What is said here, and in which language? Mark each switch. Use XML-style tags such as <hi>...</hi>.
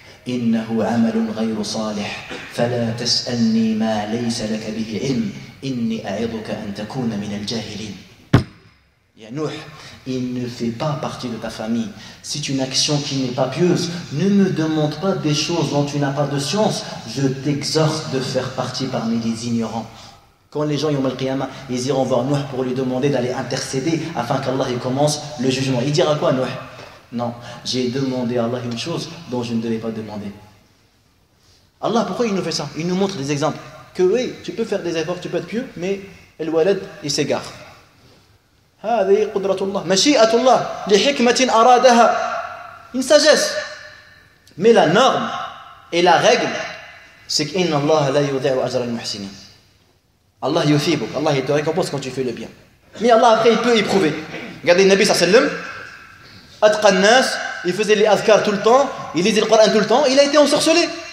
<ar>إنه عمل غير صالح فلا تسألني ما ليس لك به علم إني أعظك أن تكون من الجاهلين.</ar> <fr>Ya Nuh, il ne fait pas partie de ta famille. C'est une action qui n'est pas pieuse. Ne me demande pas des choses dont tu n'as pas de science. Je t'exhorte de faire partie parmi les ignorants. Quand les gens Yawm al-Qiyamah, ils iront voir Nuh pour lui demander d'aller intercéder afin qu'Allah commence le jugement. Il dira quoi Nuh? Non, j'ai demandé à Allah une chose dont je ne devais pas demander. Allah, pourquoi il nous fait ça? Il nous montre des exemples. Que oui, tu peux faire des efforts, tu peux être pieux, mais el walad, il s'égare.</fr> <ar>هذه قدرة الله مشيئة الله لحكمة أرادها.</ar> <fr>Une sagesse. Mais la norme et la règle, c'est qu'</fr> <ar>Inna Allah la yudhi'u ajra al-muhsinin.</ar> <fr>Allah yuthibuk, Allah il te récompense quand tu fais le bien. Mais Allah après il peut éprouver. Regardez le Nabi sallallahu alayhi wa sallam, Atqa an-nas, il faisait les azkar tout le temps, il lisait le Coran tout le temps, il a été ensorcelé.</fr>